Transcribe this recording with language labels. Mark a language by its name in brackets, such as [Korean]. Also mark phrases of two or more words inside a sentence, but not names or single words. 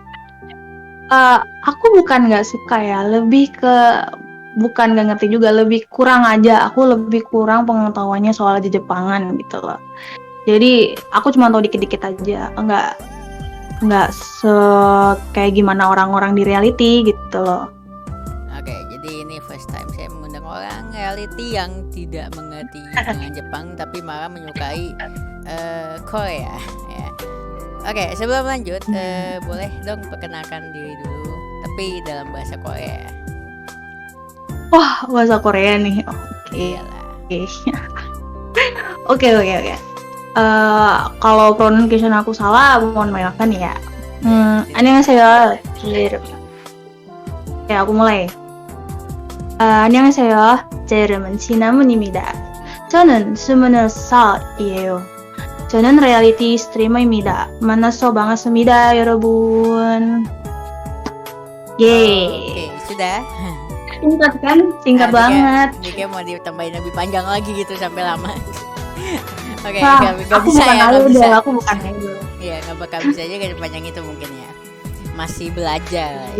[Indonesian] Aku bukan nggak suka ya, lebih ke bukan nggak ngerti juga, lebih kurang aja. Aku lebih kurang pengetahuannya soal Jepangan gitu loh. Jadi aku cuma tahu dikit-dikit aja, nggak kayak gimana orang-orang di reality gitu loh. Oke, jadi ini [English] first time [Indonesian] saya mengundang orang reality yang tidak mengerti dengan Jepang tapi malah menyukai Korea ya. Oke, sebelum lanjut, boleh dong perkenalkan diri dulu, tapi dalam bahasa Korea. Wah, bahasa Korea nih. Oke. Iyalah. Oke. Kalau pronunciation aku salah, mohon maafkan ya. 안녕하세요. Ya, aku mulai. [Korean] 안녕하세요. 제 이름은 진아문입니다. 저는 20살이에요. 저는 리얼리티 스트리머입니다. 만나서 반갑습니다, 여러분. [Indonesian] Oke, Yeay. sudah. Singkat kan? Singkat banget. Dika mau ditambahin lebih panjang lagi gitu sampai lama. Oke, Wah, nggak aku bisa bukan ya, nggak idol, bisa. aku bukan idol. Iya, nggak bakal bisa aja kayak panjang itu mungkin ya. Masih belajar lah ya.